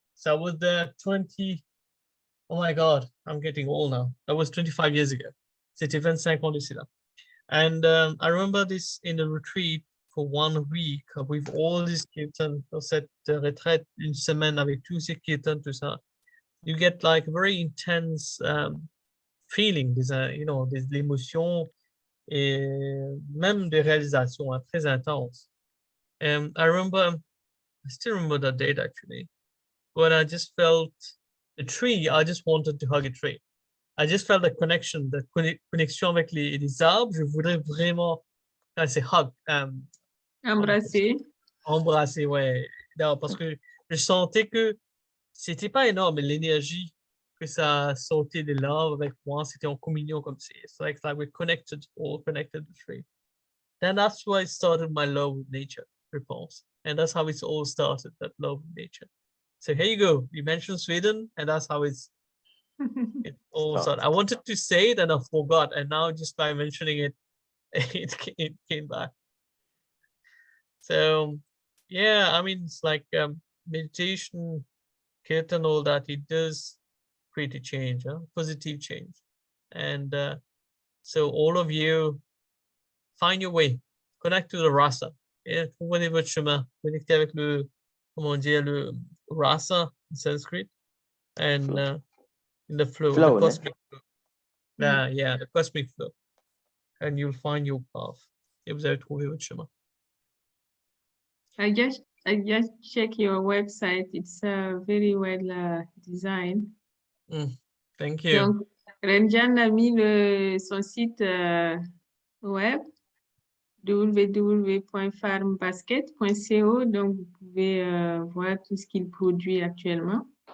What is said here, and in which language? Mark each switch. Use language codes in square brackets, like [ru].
[en] So I was there oh my God, I'm getting old now. That was 25 years ago. [fr] C'était 25 ans d'ici là. [en] And I remember this in the retreat for 1 week with all these kirtans, [fr] dans cette retraite, une semaine avec tous ces kirtans, tout ça. [en] You get like very intense feeling, you know, [fr] des émotions et même des réalisations très intenses. [en] And I still remember that date actually, when I just felt a tree, I just wanted to hug a tree. I just felt the connection, the [fr] connexion avec les arbres. Je voudrais vraiment, c'est hug. Embrasser. Embrasser, ouais. Non, parce que je sentais que c'était pas énorme, l'énergie que ça sortait de l'arbre avec moi, c'était en communion comme c'est. [en] It's like we're connected, all connected to the tree. Then that's why I started my love with nature, [fr] je pense. [en] And that's how it's all started, that love with nature. So here you go. You mentioned Sweden, and that's how it all started. I wanted to say it and I forgot, and now just by mentioning it, it came back. So yeah, I mean, it's like meditation, kirtan, all that, it does create a change, positive change. And so all of you, find your way, connect to the rasa. [fr] Et trouvez votre chemin, connectez avec le, comment dire, le rasa [en] in Sanskrit, and in the flow, the cosmic flow. Yeah, the cosmic flow. And you'll find your path. [fr] Et vous allez trouver votre chemin. [en] I just check your website. It's very well designed. Thank you. [fr] Donc, Rainjan a mis son site web. www.farmbasket.co. Donc, vous pouvez voir tout ce qu'il produit actuellement.